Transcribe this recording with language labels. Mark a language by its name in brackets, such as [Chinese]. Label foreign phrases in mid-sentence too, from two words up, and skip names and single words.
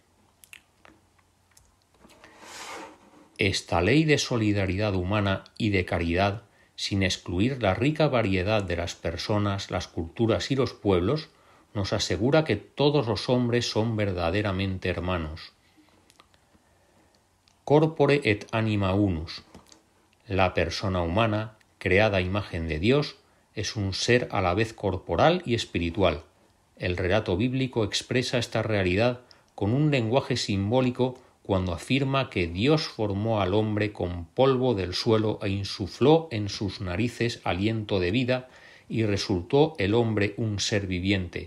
[Spanish] Esta ley de solidaridad humana y de caridad, sin excluir la rica variedad de las personas, las culturas y los pueblos, nos asegura que todos los hombres son verdaderamente hermanos. [Latin] Corpore et anima unus. [Spanish] La persona humana, creada a imagen de Dios, es un ser a la vez corporal y espiritual. El relato bíblico expresa esta realidad con un lenguaje simbólico cuando afirma que Dios formó al hombre con polvo del suelo e insufló en sus narices aliento de vida y resultó el hombre un ser viviente.